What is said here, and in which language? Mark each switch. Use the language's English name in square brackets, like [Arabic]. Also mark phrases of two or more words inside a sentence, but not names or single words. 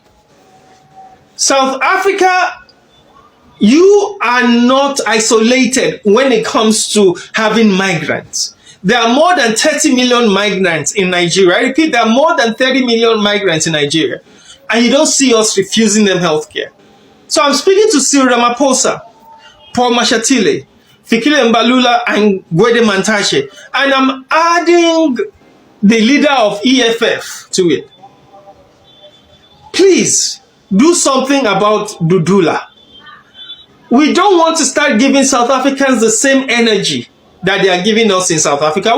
[English] South Africa, you are not isolated when it comes to having migrants. There are more than 30 million migrants in Nigeria. I repeat, there are more than 30 million migrants in Nigeria. And you don't see us refusing them health care. So I'm speaking to Cyril Ramaphosa, Paul Mashatile, Fikile Mbalula, and Gwede Mantashe. And I'm adding the leader of EFF to it. Please do something about Dudula. We don't want to start giving South Africans the same energy that they are giving us in South Africa.